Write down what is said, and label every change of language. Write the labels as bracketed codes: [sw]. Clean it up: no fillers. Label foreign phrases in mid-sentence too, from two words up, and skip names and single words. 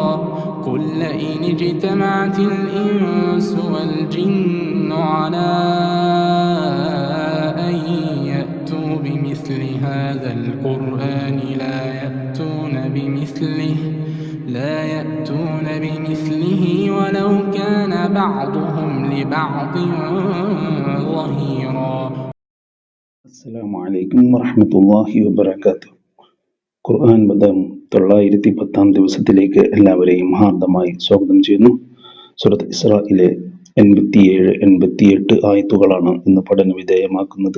[ar] قل لئن اجتمعت الإنس والجن على أن يأتوا بمثل هذا القرآن لا يأتون بمثله ولو كان بعضهم لبعض ظهيرا. السلام عليكم ورحمة الله وبركاته. [ml] ഖുർആൻ മതം 910 ദിവസത്തിലേക്ക് എല്ലാവരെയും ഹാർദമായി സ്വാഗതം ചെയ്യുന്നു. സൂറത്ത് ഇസ്രായിലെ 87-88 ആയത്തുകളാണ് ഇന്ന് പഠന വിധേയമാക്കുന്നത്.